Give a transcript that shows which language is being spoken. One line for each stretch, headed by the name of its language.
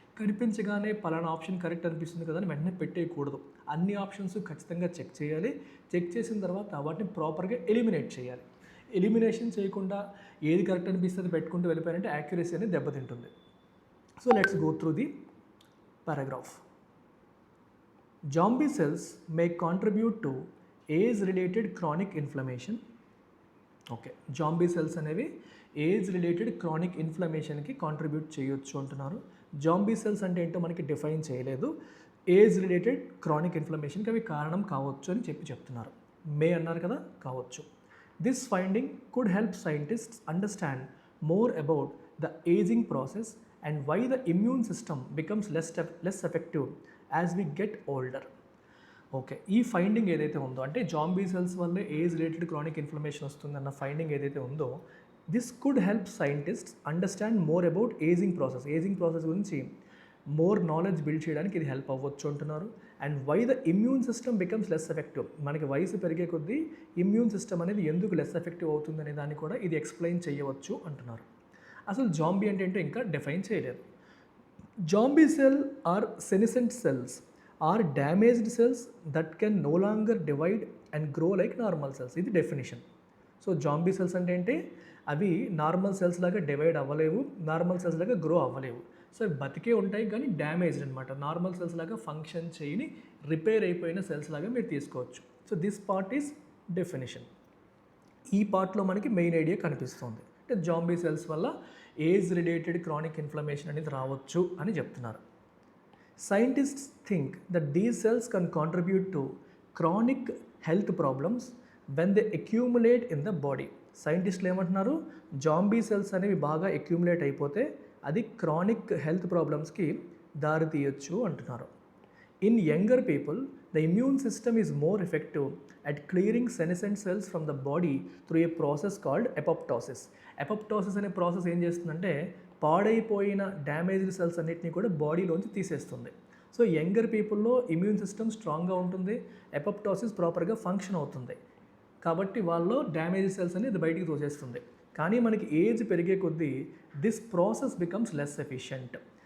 Telugu: కనిపించగానే పలానా option correct అనిపిస్తుంది కదా అని వెంటనే పెట్టేయకూడదు. అన్ని ఆప్షన్స్ ఖచ్చితంగా చెక్ చేయాలి. చెక్ చేసిన తర్వాత వాటిని ప్రాపర్గా ఎలిమినేట్ చేయాలి. ఎలిమినేషన్ చేయకుండా ఏది కరెక్ట్ అనిపిస్తుంది పెట్టుకుంటూ వెళ్ళిపోయారంటే యాక్యురసీ అనేది దెబ్బతింటుంది.
English: So let's go through the paragraph. Zombie cells may contribute to age-related chronic inflammation.
Telugu: Okay, zombie cells అనేవి ఏజ్ రిలేటెడ్ క్రానిక్ ఇన్ఫ్లమేషన్కి కాంట్రిబ్యూట్ చేయొచ్చు అంటున్నారు. జాంబీ సెల్స్ అంటే ఏంటో మనకి డిఫైన్ చేయలేదు. ఏజ్ రిలేటెడ్ క్రానిక్ ఇన్ఫ్లమేషన్కి అవి కారణం కావచ్చు అని చెప్తున్నారు. మే అన్నారు కదా, కావచ్చు.
English: This finding could help scientists understand more about the ageing process and why the immune system becomes less effective as we get older.
Telugu: Okay, ఈ ఫైండింగ్ ఏదైతే ఉందో, అంటే జాంబీ సెల్స్ వల్లే ఏజ్ రిలేటెడ్ క్రానిక్ ఇన్ఫ్లమేషన్ వస్తుందన్న finding ఏదైతే ఉందో,
English: this could help scientists understand more about ageing process
Telugu: గురించి more knowledge build చేయడానికి ఇది హెల్ప్ అవ్వచ్చు అంటున్నారు.
English: and why the immune system becomes less effective,
Telugu: మనకి వయసు పెరిగే కొద్దీ ఇమ్యూన్ సిస్టమ్ అనేది ఎందుకు లెస్ ఎఫెక్టివ్ అవుతుంది అనే దాన్ని కూడా ఇది ఎక్స్ప్లెయిన్ చేయవచ్చు అంటున్నారు. అసలు జాంబీ అంటే ఏంటో ఇంకా డిఫైన్ చేయలేదు.
English: Zombie cell are senescent cells, are damaged cells that can no longer divide and grow like normal cells.
Telugu: ఇది డెఫినేషన్. సో జాంబీ సెల్స్ అంటే ఏంటి? అవి నార్మల్ సెల్స్ లాగా డివైడ్ అవ్వలేవు, నార్మల్ సెల్స్ లాగా గ్రో అవ్వలేవు. సో అవి బతికే ఉంటాయి కానీ డ్యామేజ్డ్ అనమాట. నార్మల్ సెల్స్ లాగా ఫంక్షన్ చేయని రిపేర్ అయిపోయిన సెల్స్ లాగా మీరు తీసుకోవచ్చు. So this part is definition. ఈ పార్ట్లో మనకి మెయిన్ ఐడియా కనిపిస్తుంది. అంటే జాంబీ సెల్స్ వల్ల ఏజ్ రిలేటెడ్ క్రానిక్ ఇన్ఫ్లమేషన్ అనేది రావచ్చు అని చెప్తున్నారు.
English: Scientists think that these cells can contribute to chronic health problems when they accumulate in the body.
Telugu: సైంటిస్టులు ఏమంటున్నారు? జాంబీ సెల్స్ అనేవి బాగా అక్యూములేట్ అయిపోతే అది క్రానిక్ హెల్త్ ప్రాబ్లమ్స్కి దారి తీయొచ్చు అంటున్నారు.
English: In younger people, the immune system is more effective at clearing senescent cells from the body through a process called apoptosis.
Telugu: Apoptosis అనే ప్రాసెస్ ఏం చేస్తుందంటే పాడైపోయిన డ్యామేజ్డ్ సెల్స్ అన్నిటిని కూడా బాడీలోంచి తీసేస్తుంది. సో యంగర్ పీపుల్లో ఇమ్యూన్ సిస్టమ్ స్ట్రాంగ్గా ఉంటుంది, ఎపప్టోసిస్ ప్రాపర్గా ఫంక్షన్ అవుతుంది, కాబట్టి వాళ్ళలో డ్యామేజ్ సెల్స్ అనేది బయటికి తోసేస్తుంది. కానీ మనకి ఏజ్ పెరిగే కొద్దీ
English: This process becomes less efficient.